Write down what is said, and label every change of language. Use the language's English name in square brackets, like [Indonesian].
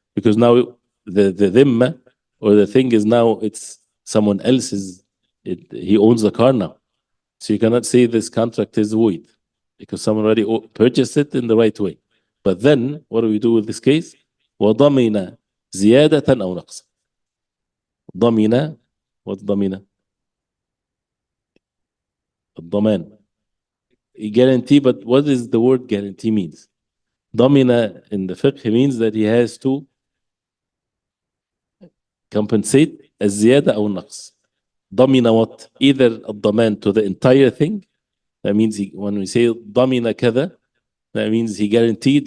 [English] Because now the dhimma or the thing is now it's someone else's, he owns the car now. So you cannot say this contract is void because someone already purchased it in the right way. But then what do we do with this case? [Arabic] وضمن زيادة أو نقص. ضمن, what's ضمن? الضمان. [English] Guarantee, but what does the word guarantee means? ضمن in the fiqh means that he has to compensate [Arabic] الزيادة أو النقص. [English] ضمن what? Either الضمان to the entire thing. That means when we say [Arabic] ضمن كذا, [English] that means he guaranteed.